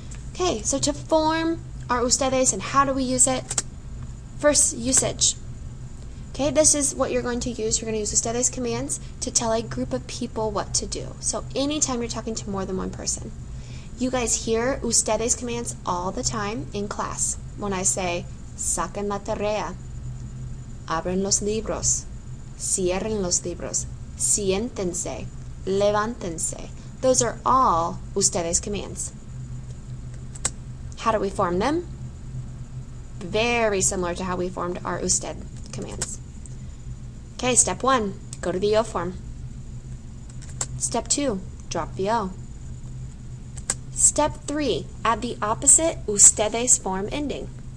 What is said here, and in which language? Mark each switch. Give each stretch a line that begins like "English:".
English: Okay, so to form our ustedes and how do we use it? First, usage. Okay, this is what you're going to use. You're going to use ustedes commands to tell a group of people what to do. So anytime you're talking to more than one person. You guys hear ustedes commands all the time in class. When I say,
Spanish: saquen la tarea, abren los libros, cierren los libros, siéntense, levántense.
English: Those are all ustedes commands. How do we form them? Very similar to how we formed our usted commands. Okay, step 1, go to the yo form. Step 2, drop the o. Step 3, add the opposite ustedes form ending.